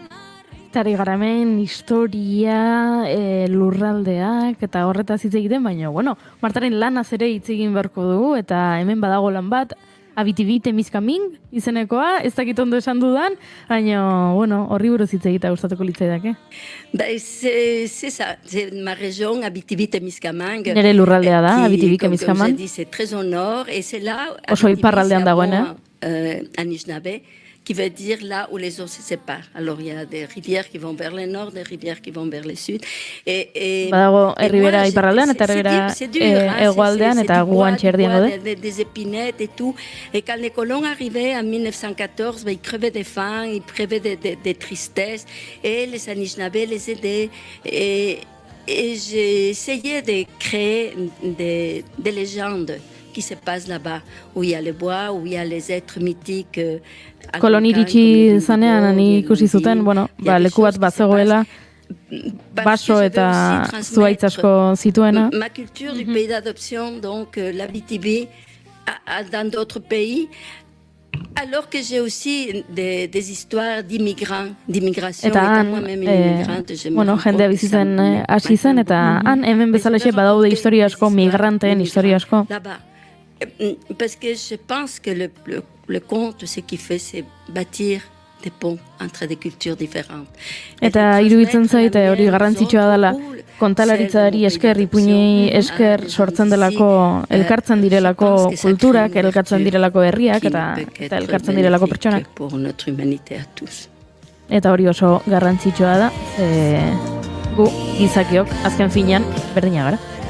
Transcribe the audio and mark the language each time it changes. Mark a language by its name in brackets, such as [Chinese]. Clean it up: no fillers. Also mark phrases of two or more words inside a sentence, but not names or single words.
[Basque] Tari garamen, historia, lurraldeak, eta horretaz hitz egiten, baina, bueno, Martaren lanaz ere hitz egin beharko dugu, eta hemen badago lan bat, Abitibite Mizkamin izenekoa, ez dakit ondo esan dudan, baina, bueno, horri buruz hitz egita gustatuko litzaidake. [French] C'est ça, c'est ma région, Abitibi-Témiscamingue. [Basque] Nere lurraldea da, Abitibi-Témiscamingue. [French] Comme je dis, c'est très au nord, et c'est là, [Basque] oso iparraldean dagoena. [French] Anishinaabe, qui veut dire là où les eaux se séparent. Alors, il y a des rivières qui vont vers le nord, des rivières qui vont vers le sud. [Basque] Badago, herribera iparraldean, eta herribera hegoaldean, eta guantxe erdian daude. [French] Des épinettes et tout. Et quand les colons arrivaient en 1914, ils crevaient de faim, ils crevaient de tristesse, et les Anishinaabe les aidaient. Et j'ai essayé de créer des légendes qui se passent là-bas, où il y a le bois, où il y a les êtres mythiques. [Basque] Kolon iritsi zanean, ni ikusi zuten, bueno, leku bat bazegoela, baso eta zuhaitz asko zituena. [French] Ma culture du pays d'adoption, donc l'Abitibi, dans d'autres pays, alors que j'ai aussi des histoires d'immigration, [Basque] eta [French] moi-même une immigrante, je me [Basque] bueno, jendea bizitzen hasi zen, eta han hemen bezalaxe badaude historia asko, migranteen historia asko. [French] Parce que je pense que le conte, ce qu'il fait, c'est bâtir des ponts entre des cultures différentes. [Basque] Eta iruditzen zait hori garrantzitsua dela, kontalaritzari esker, ipuinei esker sortzen delako, elkartzen direlako kulturak, elkartzen direlako herriak, eta elkartzen direlako pertsonak. Eta hori oso garrantzitsua da, gu gizakiok azken finean berdina gara.